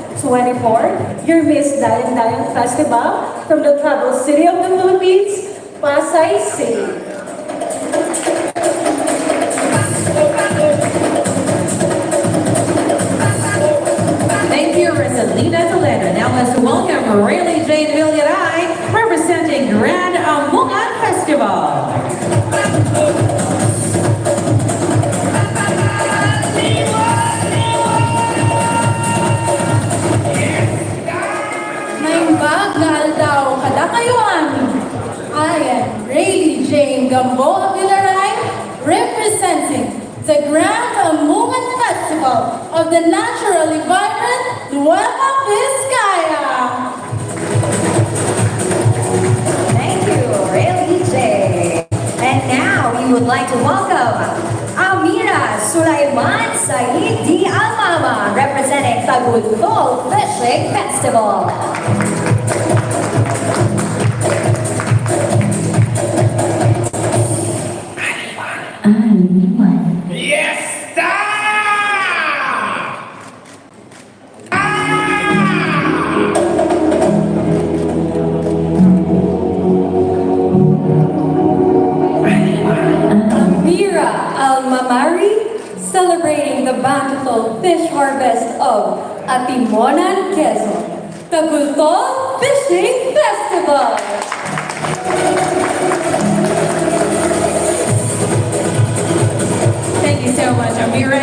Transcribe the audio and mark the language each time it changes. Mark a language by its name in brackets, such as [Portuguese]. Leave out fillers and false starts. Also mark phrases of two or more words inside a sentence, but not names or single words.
[English] 2024, your Miss Dayan Festival from the Travel City of the Philippines, Pasay City. Thank you, Rosalina Toledo. Now let's welcome Rayleigh Jane Villaray, representing Grand Amungan Festival. [Iloko] Naimbag na aldaw kada kayo amin. [English] I am Rayleigh Jane Gamboa Villaray, representing the Grand Amungan Festival of the naturally vibrant Nueva Vizcaya. Thank you, Rayleigh J. And now we would like to welcome Amira Sulaiman Said Di Almama, representing Tagultol Fishing Festival. Aliwan. Fiesta! Amira Almamari, celebrating the bountiful fish harvest of Atimonan, Quezon. Tagultol Fishing Festival. Thank you so much, Amira.